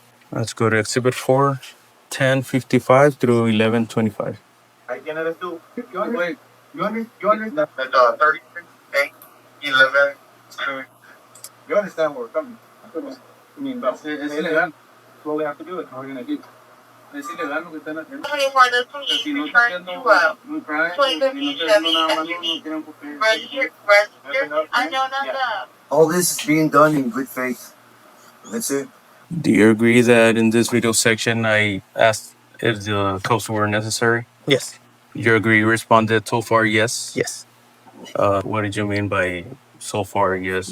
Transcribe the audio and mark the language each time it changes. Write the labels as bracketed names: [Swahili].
[English] Let's go to Exhibit 4, 1055 through 1125. [Spanish] ¿Quién eres tú? [English] You understand? 38, 11. You understand where we're coming? I mean, it's illegal. That's what we have to do. It's what we're going to do. [Spanish] Es ilegal lo que están haciendo. Si no está haciendo un crime, si no está haciendo nada malo, no tienen por qué. [English] All this is being done in good faith. That's it. Do you agree that in this video section I asked if the cuffs were necessary? Yes. You agree? You responded so far yes? Yes. What did you mean by so far yes?